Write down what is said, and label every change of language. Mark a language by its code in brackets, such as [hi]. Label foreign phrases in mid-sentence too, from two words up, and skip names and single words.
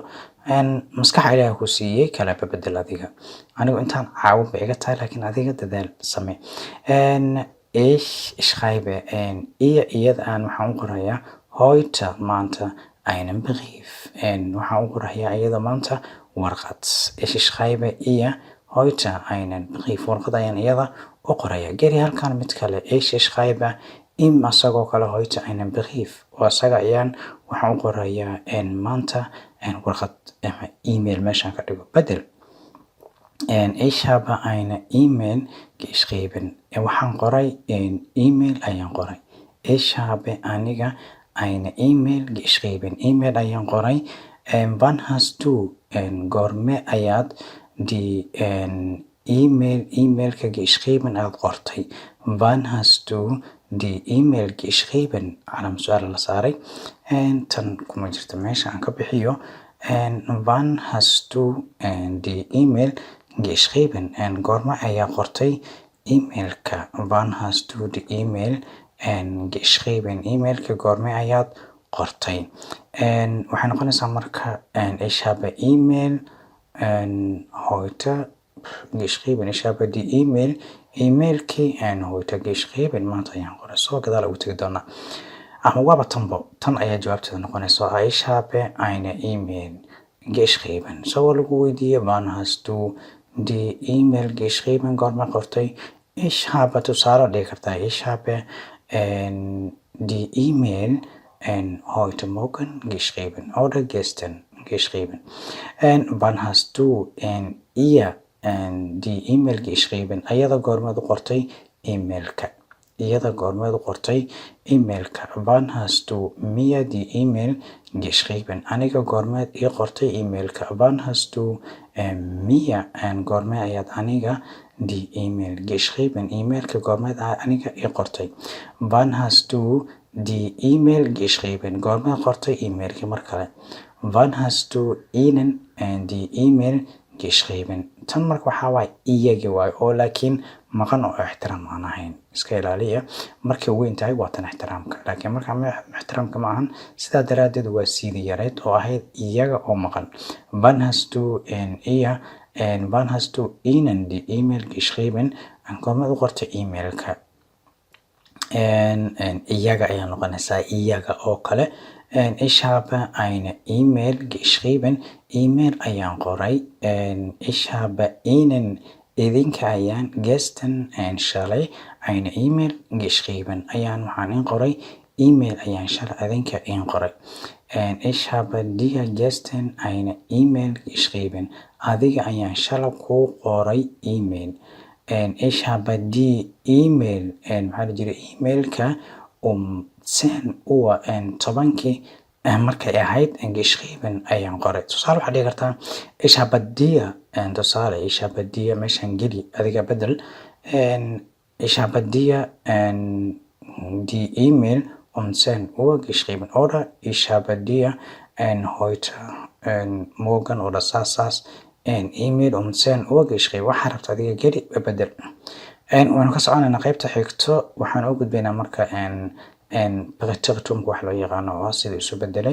[so] Maskax Ilaahay ku siiyey kala badbedel adiga. Anigu intaan caawin bay iga tahay, laakiin adiga dadaal samee. [de] Ich schreibe [so] iyada aan waxaan u qorayaa heute maanta [de] einen brief. [so] Waxaan u qorayaa iyada maanta warqad. [de] Ich schreibe ihr heute einen brief. [so] Warqad ayaan iyada u qorayaa. Geli halkan mid kale. [de] Ich schreibe ihm [so] asagoo kale [de] heute einen brief. [so] Oo asaga ayaan waxaan u qorayaa maanta warqad ama email meeshaan ka dhigo bedel. [de] Ich habe eine E-Mail geschrieben. [so] Waxaan qoray email ayaan qoray. [de] Ich habe aniga eine E-Mail geschrieben. [so] Email ayaan qoray. [de] Wann hast du [so] goorme ayaad [de] die emailka geschrieben [so] aad qortay. [de] Wann hast du die E-Mail geschrieben? [so] Calam su'aal la saaray. Tan kuma jirta meesha aan ka bixiyo. [de] Wann hast du die E-Mail geschrieben? [so] Goorma ayaa qortay emailka. [de] Wann hast du die E-Mail geschrieben? [so] Emailka goorma ayaad qortay. Waxay noqonaysaa marka [de] ich habe E-Mail heute geschrieben. Ich habe die emailkii heute geschrieben [so] maanta ayaan qoray. Soo gadaal ugu tagi doonaa. Ama waaba tan ayaa jawaabteeda noqonaysa. [de] Ich habe eine E-Mail geschrieben. [so] Soo lagu weydiiyey [de] wann hast du die E-Mail geschrieben? [so] Goorma qortay. [de] Ich habe [so] tusaale dhihi kartaa. [de] Ich habe die E-Mail heute Morgen geschrieben oder gestern geschrieben. Wann hast du ihr die E-Mail geschrieben? [so] Ayada goormeed u qortay emailka. Iyada goormeed u qortay emailka. [de] Wann hast du mir die E-Mail geschrieben? [so] Aniga goormeed ii qortay emailka. [de] Wann hast du mir [so] goorme ayaad aniga [de] die E-Mail geschrieben? [so] Emailka goormeed aniga ii qortay. [de] Wann hast du die E-Mail geschrieben? [so] Goormeed qortay emailka mar kale. [de] Wann hast du ihnen die E-Mail geschrieben? [so] Tan marka waxaa waaye iyagi waaye oo laakiin maqan oo ixtiraam aan ahayn. Iska ilaaliya. Markay weyn tahay waa tan ixtiraamka. Laakiin marka ixtiraamka ma ahan. Sidaa daraadeed waa sidii yareyd oo ahayd iyaga oo maqan. [de] Wann hast du wann hast du ihnen die E-Mail geschrieben? [so] Goormeed u qortay emailka. Iyaga ayaa noqonaysaa iyaga oo kale. [de] ich habe eine E-Mail geschrieben. [so] E-Mail ayaan qoray. [de] Ich habe Ihnen [so] idinka ayaan [de] gestern shalay eine E-Mail geschrieben. [so] Ayaan waxaan in qoray E-Mail ayaan shalay idinka in qoray. [de] Ich habe dir gestern eine E-Mail geschrieben. [so] Adiga ayaan shalay kuu qoray E-Mail. [de] Ich habe die E-Mail [so] maxaa la jiray E-mailka 10 Uhr 10 markay ahayd geschrieben ayaan qoray. Tusaale waxaad dhihi kartaa [de] ich habe dir tusaale ich habe dir [so] meeshaan geli adiga bedel [de] ich habe dir die E-Mail 10 Uhr geschrieben oder ich habe dir heute morgen oder saas E-Mail 10 Uhr geschrieben. [so] Waxaa rabta adiga geli bedel. Waanu ka soconaynaa qaybta xigto waxaan u gudbaynaa marka Präteritumka wax loo yaqaano oo sida isu bedelay.